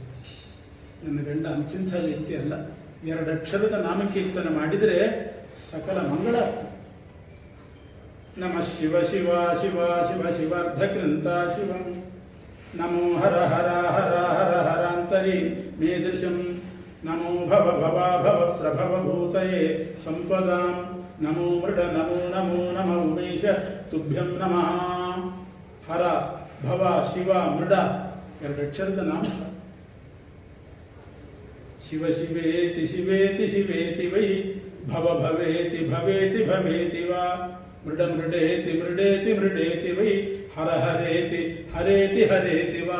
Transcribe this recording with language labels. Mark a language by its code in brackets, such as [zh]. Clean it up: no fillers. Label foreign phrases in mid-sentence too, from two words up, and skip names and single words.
[kn] ನನ್ನ ಗಂಡ ಅಂತಿಂಥ ವ್ಯಕ್ತಿ ಅಲ್ಲ. 2 ಅಕ್ಷರದ ನಾಮಕೀರ್ತನೆ ಮಾಡಿದರೆ ಸಕಲ ಮಂಗಳ ಆಗ್ತದೆ. [sa] ನಮಃ ಶಿವ ಶಿವ ಶಿವ ಶಿವ ಶಿವಾರ್ಧಕೃಂತ ಶಿವಂ ನಮೋ ಹರ ಹರ ಹರ ಹರ ಹರಾಂತರಿ ಮೇದೃಶಂ ನಮೋ ಭವ ಭವ ಭವ ಪ್ರಭವ ಭೂತಯೇ ಸಂಪದಾಂ ನಮೋ ಮೃಡ ನಮೋ ನಮೋ ನಮ ಉಮೇಶ ತುಭ್ಯಂ ನಮಃ. [kn] ಹರ ಭವ ಶಿವ ಮೃಡ 2 ಅಕ್ಷರದ ನಾಮ ಸಹ. [sa] ಶಿವ ಶಿವೇತಿ ಶಿವೇತಿ ಶಿವೇತಿ ವೈ ಭವ ಭವೇತಿ ಭವೇತಿ ಭವೇತಿ ವಾ ಮೃಡ ಮೃಡೇತಿ ಮೃಡೇತಿ ಮೃಡೇತಿ ವೈ ಹರ ಹರೇತಿ ಹರೇತಿ ಹರೇತಿ ವಾ.